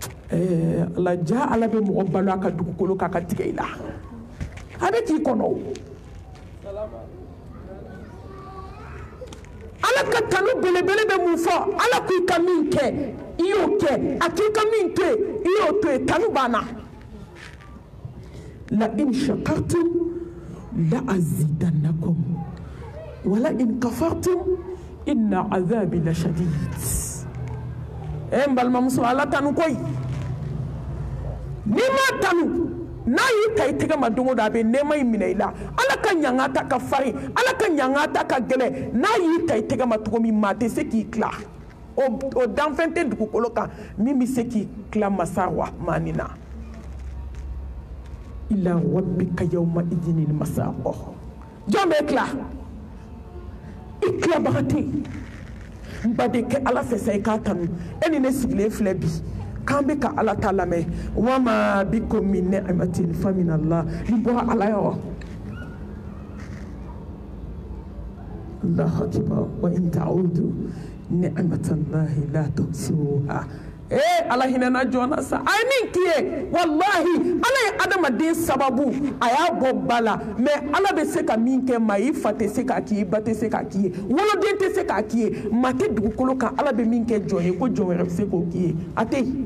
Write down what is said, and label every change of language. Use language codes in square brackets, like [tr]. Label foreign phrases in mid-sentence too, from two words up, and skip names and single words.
[bm] la ja ala be mo balo aka dugukolo ka tigɛ i la a bɛ k'i kɔnɔ ala ka tanu belebele bɛ mun fɔ ala ko i ka min kɛ i y'o kɛ a k'i ka min to yen i y'o to yen tanu banna [ar] لئن شكرتم لأزيدنكم ولئن كفرتم إن عذابي لشديد [bm] n balimamuso ala tanu koyi n'i ma tanu n'a y'i ta i tɛgɛ ma don o don a bɛ nɛɛma in minɛ i la ala ka ɲanga ta ka farin ala ka ɲanga ta ka gɛlɛn n'a y'i ta i tɛgɛ ma cogo min maa tɛ se k'i tila o danfɛn tɛ dugukolo kan min bɛ se k'i tila masa rahmani na [ar] إلى ربك يومئذ المساق [bm] jɔn bɛ tila i tilabaga tɛ yen n baden kɛ ala fɛ sa i k'a tanu e ni ne sigilen filɛ bi k'an bɛ ka ala ta lamɛn [ar] وما بكم من نعمة فمن الله [bm] ni bɔra ala yɔrɔ [ar] الله أكبر وإن تعدوا نعمة الله لا تحصوها [bm] ala hinɛna jɔn sa a ye min k'i ye wallahi ala ye adamaden sababu a y'a bɔ ba la mais ala bɛ se ka min kɛ maa i fa tɛ se k'a k'i ye ba tɛ se k'a k'i ye woloden tɛ se k'a k'i ye maa tɛ dugukolo kan ala bɛ min kɛ jɔn ye ko jɔn wɛrɛ bɛ se k'o k'i ye a tɛ yen.